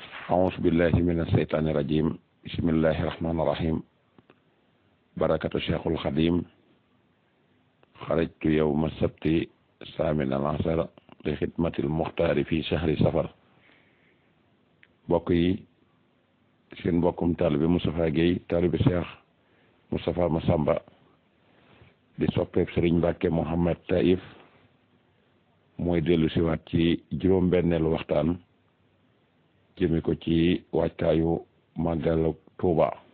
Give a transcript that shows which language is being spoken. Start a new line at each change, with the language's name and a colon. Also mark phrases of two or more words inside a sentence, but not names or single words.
Arabic: أعوذ بالله من الشيطان الرجيم بسم الله الرحمن الرحيم بركة الشيخ الخديم خرجت يوم السبت الثامن عشر لخدمة المختار في شهر سفر
Wolof: mbokk yi seen mbokkum taalibe Moustapha Guèye taalibe Cheikh Moustapha Massamba di soppeeb Serigne Mbacke Mouhamed Taïf mooy dellu siwaat ci juróom-benneelu waxtaan jëme ko ci waajtaayu màggalu Tuuba